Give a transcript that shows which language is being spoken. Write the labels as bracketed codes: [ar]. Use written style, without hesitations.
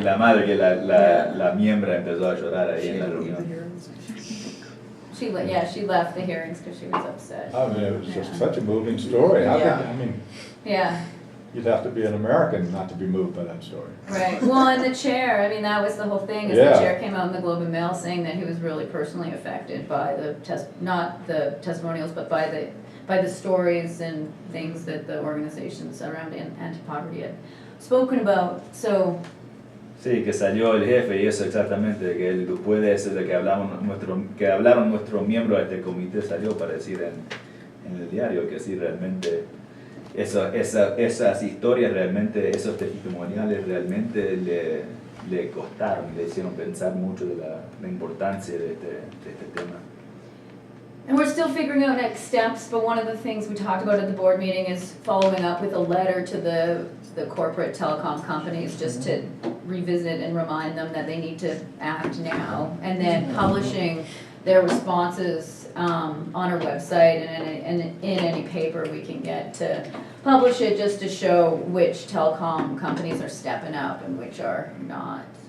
[es] Y la madre, que la miembra, empezó a llorar ahí en la reunión. [en] She left the hearings because she was upset. I mean, it was just Yeah. such a moving story. Yeah. Yeah, You'd have to be an American not to be moved by that story. right. Well, and the chair, I mean, that was the whole thing, is Yeah. the chair came out in the Globe and Mail saying that he was really personally affected by not the testimonials, but by the stories and things that the organizations around anti-poverty had spoken about. So, [es] Sí, que salió el jefe y eso exactamente, que él puede ser de que hablaron nuestros miembros de este comité, salió para decir en el diario que sí realmente esas historias realmente, esos testimoniales realmente le costaron, le hicieron pensar mucho de la importancia de este tema. [en] and we're still figuring out next steps, but one of the things we talked about at the board meeting is following up with a letter to the corporate telecom companies, just to revisit and remind them that they need to act now, and then publishing their responses on our website and in any paper we can get to publish it, just to show which telecom companies are stepping up and which are not.